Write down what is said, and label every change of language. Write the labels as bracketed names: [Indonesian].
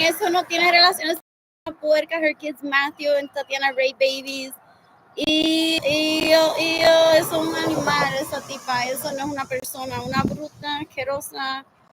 [Spanish] Eso no tiene relaciones con la puerca. [English] Her kids Matthew and Tatiana rape babies. [Spanish] Y es un animal esa tipa. Eso no es una persona, una bruta, asquerosa.